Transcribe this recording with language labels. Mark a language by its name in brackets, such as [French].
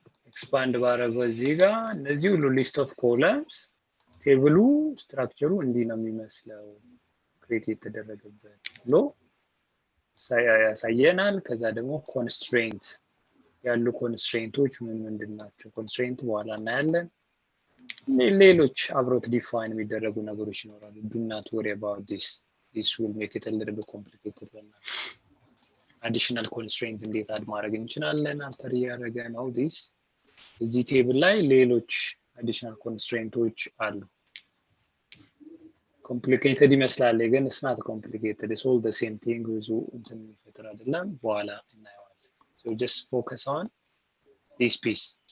[Amharic] ኤክስፓንድ ባረገው እዚህ ጋር እነዚህ ሁሉ ሊስት ኦፍ ኮለምስ ቴብሉ ስትራክቸሩ እንዲህ ነው የሚመስለው ክሬት የተደረገበት ብሎ ያሳየናል ከዛ ደግሞ ኮንስትሬንት ያሉ ኮንስትሬንቶች ምንድን ናቸው? ኮንስትሬንት በኋላ እናያለን። ሌሎች አብሮት ዲፋይን የሚደረጉ ነገሮች ይኖራሉ። [English] do not worry about this. This will make it a little bit complicated. [Amharic] additional constraint እንዴት አድ ማድረግ እንችላለን? አፍተር ያደረገ ነው this እዚህ ቴብል ላይ ሌሎች additional constrainቶች አሉ። complicated ይመስላል ግን [English] it's not complicated. It's all the same thing. [Amharic] ብዙ እንትን የሚፈጥር አይደለም። በኋላ እናየዋለን። [English] So just focus on this piece.